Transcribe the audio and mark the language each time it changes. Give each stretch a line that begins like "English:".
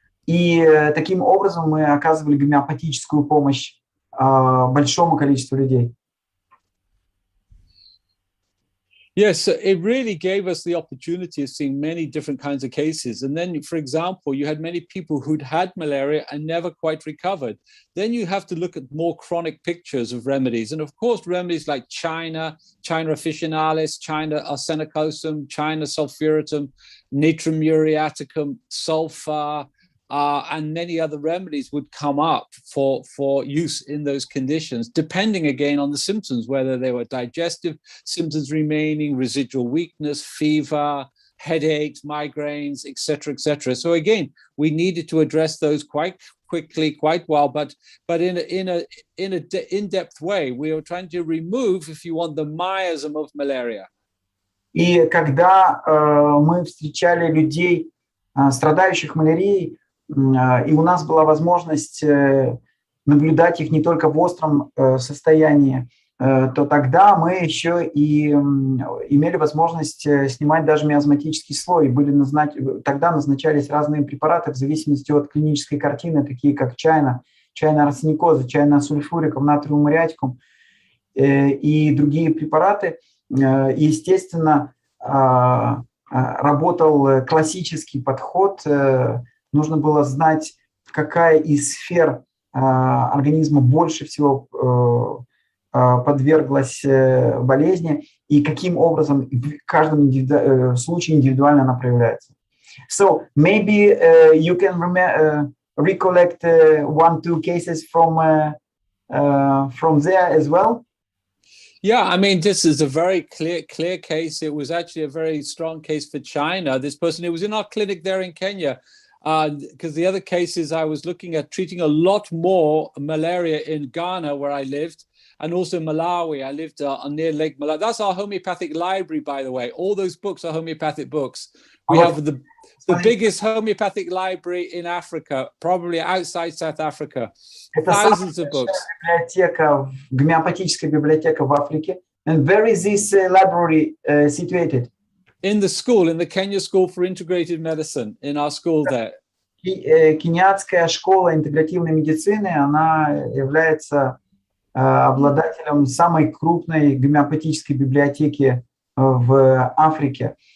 Russian: И таким образом мы оказывали гомеопатическую помощь большому количеству людей.
English: Yes, it really gave us the opportunity of seeing many different kinds of cases. And then, for example, you had many people who'd had malaria and never quite recovered. Then you have to look at more chronic pictures of remedies. And of course, remedies like China officinalis, China arsenicosum, China sulphuratum, natrum muriaticum, sulfur, and many other remedies would come up for use in those conditions, depending again on the symptoms, whether they were digestive symptoms remaining, residual weakness, fever, headaches, migraines, etc., etc. So again, we needed to address those quite quickly, quite well, but in a in-depth way. We were trying to remove, if you want, the miasm of malaria.
Russian: И когда мы встречали людей, страдающих малярией, и у нас была возможность наблюдать их не только в остром состоянии, то тогда мы еще и имели возможность снимать даже миазматический слой. Тогда назначались разные препараты в зависимости от клинической картины, такие как чайна арсеникоза, чайна сульфурикум, натриум муриатикум и другие препараты. Естественно, работал классический подход. Нужно было знать, какая из сфер организма больше всего подверглась болезни и каким образом в каждом случае индивидуально она проявляется.
English: So maybe you can recollect 1-2 cases from there as well. Yeah, I mean, this is a very clear case. It was actually a very strong case for China. This person, it was in our clinic there in Kenya. Because the other cases I was looking at treating a lot more malaria in Ghana, where I lived, and also Malawi. I lived near Lake Malawi. That's our homeopathic library, by the way. All those books are homeopathic books. We have the biggest homeopathic library in Africa, probably outside South Africa. Thousands of books.
Russian: Гомеопатическая библиотека в Африке.
English: And where is this library situated? In the school, in the Kenya School for Integrated Medicine, in our school there.
Russian: Кенийская школа интегративной медицины, она является обладателем самой крупной гомеопатической библиотеки в Африке.